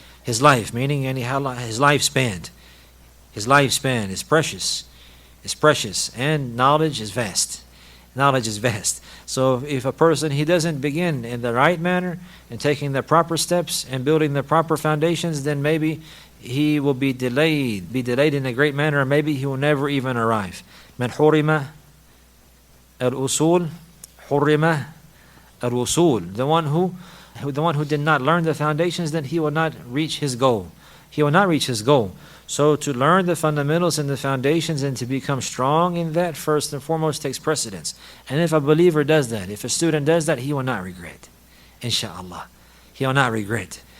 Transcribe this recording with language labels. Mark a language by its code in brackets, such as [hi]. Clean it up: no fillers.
[en] His life, meaning his lifespan. His lifespan is precious. It's precious. And knowledge is vast. Knowledge is vast. So if a person, he doesn't begin in the right manner and taking the proper steps and building the proper foundations, then maybe he will be delayed in a great manner, or maybe he will never even arrive. [ar] من حرم الأصول حرم الوصول. [en] The one who did not learn the foundations, then he will not reach his goal. He will not reach his goal. So to learn the fundamentals and the foundations and to become strong in that first and foremost takes precedence. And if a believer does that, if a student does that, he will not regret. Insha'Allah. He will not regret.